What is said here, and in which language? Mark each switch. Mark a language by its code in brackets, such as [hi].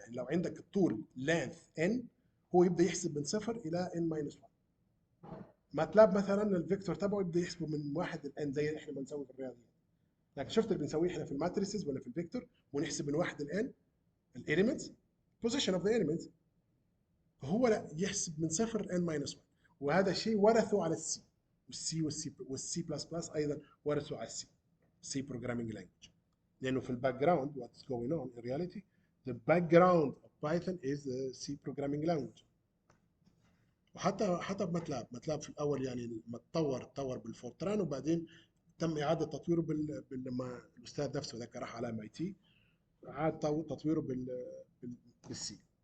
[ar] يعني لو عندك الطول length n هو يبدا يحسب من صفر الى n minus 1. ماتلاب مثلا الفيكتور تبعه يبدا يحسبه من 1 ل n زي اللي احنا بنسوي في الرياضيات، لكن شفت اللي بنسويه احنا في الماتريسز ولا في الفيكتور ونحسب من 1 ل n الاليمنتس position of the elements، هو لا يحسب من صفر n minus 1. وهذا الشيء ورثه على السي، والسي بلس بلس ايضا ورثوا على السي programming language، لانه في الباك جراوند [en] what's going on in reality the background of Python is the C programming language. [ar] وحتى ماتلاب في الاول يعني لما تطور بالفورتران، وبعدين تم اعاده تطويره لما الاستاذ نفسه ذاك راح على MIT عاد تطويره بالسي.